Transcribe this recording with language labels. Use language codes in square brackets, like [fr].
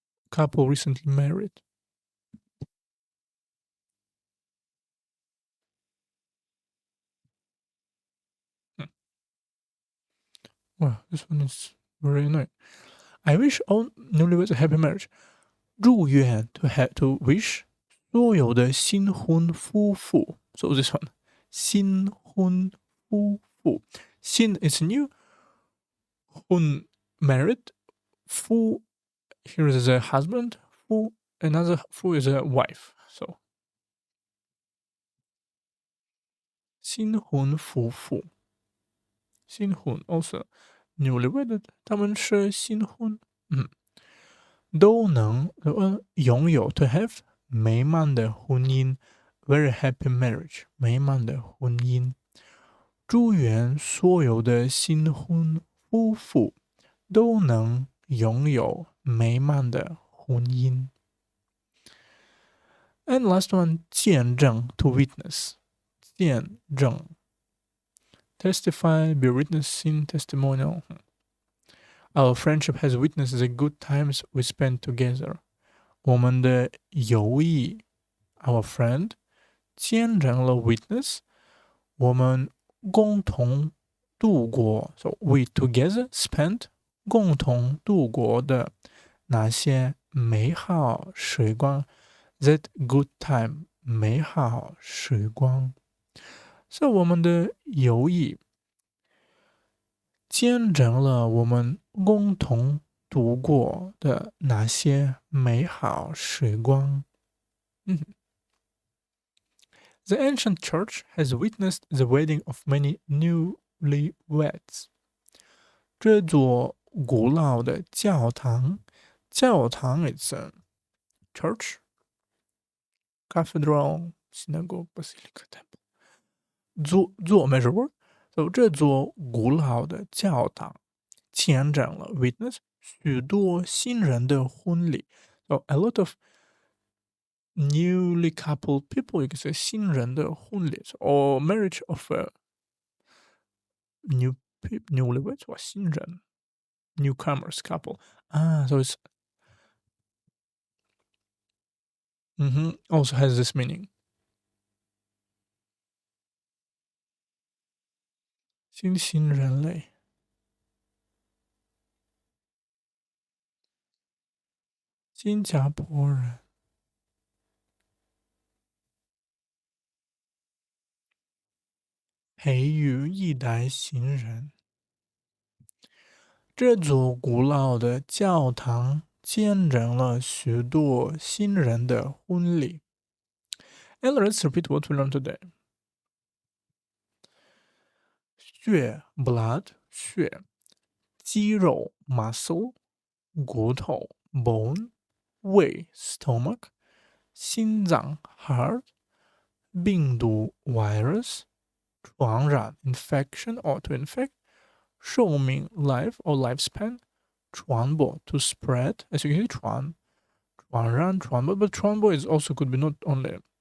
[en] couple recently married. Wow, this one is very annoying. I wish all newlyweds a happy marriage. [zh] 祝愿 to wish 所有的新婚夫妇。 [en] So this one 新婚夫妇。 新 is new. 婚 married. 夫 here is a husband. 夫 another 夫 is a wife. So 新婚夫妇。 [zh] 新婚 also newlywed 他们是新婚。都能拥有 to have 美满的婚姻 very happy marriage 美满的婚姻。祝愿所有的新婚夫妇都能拥有美满的婚姻。 [en] And last one 见证 to witness 见证 testify be witnessing testimonial. Our friendship has witnessed the good times we spent together. [zh] 我们的友谊 our friend 见证了 witness 我们共同度过 so we together spent 共同度过的那些美好时光 that good time 美好时光 so 我们的友谊见证了我们共同度过的那些美好时光。 [en] The ancient church has witnessed the wedding of many newlyweds. 这座古老的教堂 is a church, cathedral, synagogue, basilica, temple. 座 measure word. [zh] So 这座古老的教堂见证了 witness 许多新人的婚礼。 [en] So a lot of newly coupled people, you can say 新人的婚礼 or marriage of newlyweds 或新人 newcomers couple. So it's also has this meaning. [zh] 新型人类。新加坡人。培育一代新人。这座古老的教堂见证了许多新人的婚礼。 [en] And let's repeat what we learned today. 血 blood 血，肌肉 muscle 骨头 bone 胃 stomach 心脏 heart 病毒 virus 传染 infection or to infect 寿命 life or lifespan 传播 to spread as you can see 传染传播 but 传播 is also could be not only